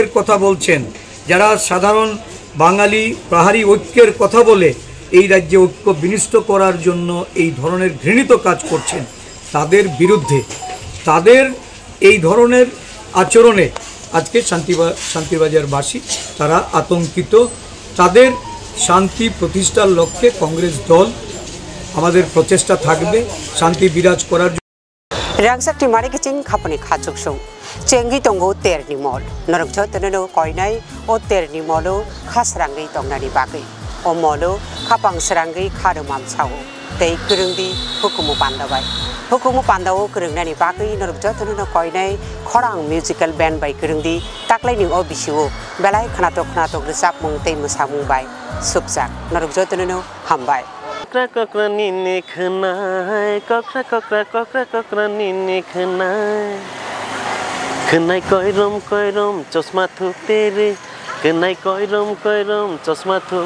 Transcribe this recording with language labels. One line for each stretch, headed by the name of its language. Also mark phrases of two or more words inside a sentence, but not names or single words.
Bangla: কথা বলছেন যারা সাধারণ বাঙালি পাহাড়ি ঐক্যের কথা বলে এই রাজ্যে ঐক্য বিনষ্ট করার জন্য এই ধরনের ঘৃণিত কাজ করছেন তাদের বিরুদ্ধে তাদের এই ধরনের আচরণে আজকে শান্তিবাজারবাসী তারা আতঙ্কিত তাদের শান্তি প্রতিষ্ঠার লক্ষ্যে কংগ্রেস দল আমাদের প্রচেষ্টা থাকবে শান্তি বিরাজ করার জন্য
Kok Borok: রাংসাকটি মারিকিচিং খাপনি খাচুকসং চেঙ্গি তঙ্গো তেরনি মল নরকছ তননো কয়নাই ও তেরনি মলো খাসরাঙ্গি তংনানি বাগৈ ও মলো খাপাং সরাঙ্গি খারমাম ছাও tei kerengdi hukumu pandabai hukumu pandawo kerengni bagai norok jotno koinai khorang
English: musical band
Kok Borok: bai kerengdi taklai ni o bisiwo belai khnatok resap mung tei musamung bai subjak norok jotno hambai kokra nini khnai kokra nini khnai koirom chosma thuk tere khnai koirom chosma thuk